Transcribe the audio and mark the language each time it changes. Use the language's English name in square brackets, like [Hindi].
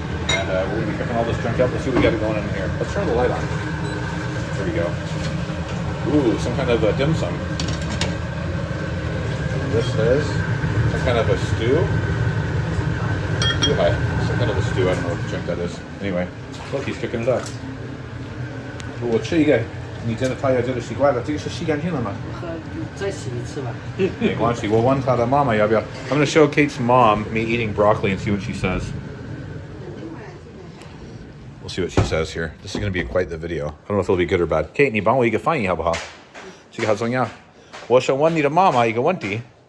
[English] And we're gonna be cooking all this junk up. Let's see what we got going in here. Let's turn the light on. There we go. Ooh, some kind of a dim sum. This is some kind of a stew. Some kind of a stew. I don't know what the junk that is. Anyway, look, he's cooking it up. [Chinese] 我吃一个，你真的太有这个习惯了，这个是洗干净了吗？再洗一次吧。没关系，我问他的妈妈要不要。 [English] I'm going to show Kate's mom me eating broccoli and see what she says. We'll see what she says here. This is going to be quite the video. I don't know if it'll be good or bad. [Chinese] Kate, 你帮我一个翻译好不好？这个好重要。我想问你的妈妈一个问题。